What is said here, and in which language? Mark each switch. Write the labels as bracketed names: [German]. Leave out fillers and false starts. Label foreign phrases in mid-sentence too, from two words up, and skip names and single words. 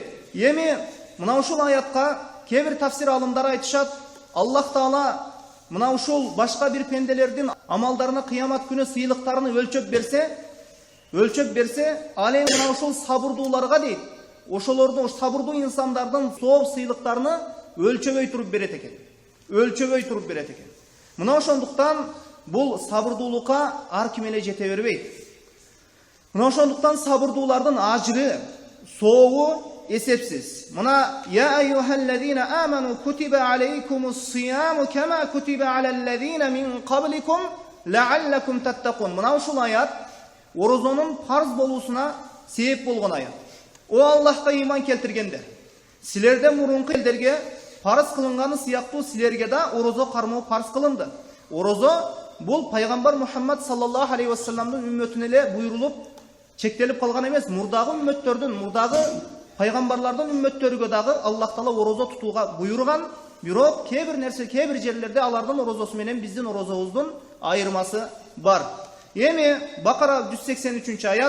[Kyrgyz] Эми мына ушул аятка кээ бир тафсир алымдары айтышат: Аллах Таала мына ушул башка бир пенделердин амалдарына кыямат күнү сыйлыктарын өлчөп берсе, ал эми мына ушул сабырдууларга дейт, ошолордун сабырдуу инсандардын сооп сыйлыктарыны өлчөбөй туруп берет экен. Мына ошондуктан бул сабырдуулукка ар ким эле жете бербейт. Мына ошондуктан сабырдуулардын ажыры, сообу эсепсиз. [Arabic] Мына يا أيها الذين آمنوا كتب عليكم الصيام كما كتب على الذين من قبلكم لعلكم تتقون. [Kyrgyz] Мына ушул аят орозонун фарз болуусуна себеп болгон аят. О Аллахка ыйман келтиргендер, силерден мурунку элдерге фарз кылынганы сыяктуу силерге да орозо кармоо фарз кылынды. Орозо бул пайгамбар Мухаммад [Arabic] صلى الله عليه وسلم [Kyrgyz] үммөтүнө эле буйрулуп чектелип калган эмес, мурдагы үммөттөрдүн, мурдагы пайгамбарлардын үммөттөрүгө дагы Аллах Таала орозо тутууга буйруган. Бирок кээ бир жерлерде алардын орозосу менен биздин орозобуздун айырмасы бар. Эми Бакара 183-аят.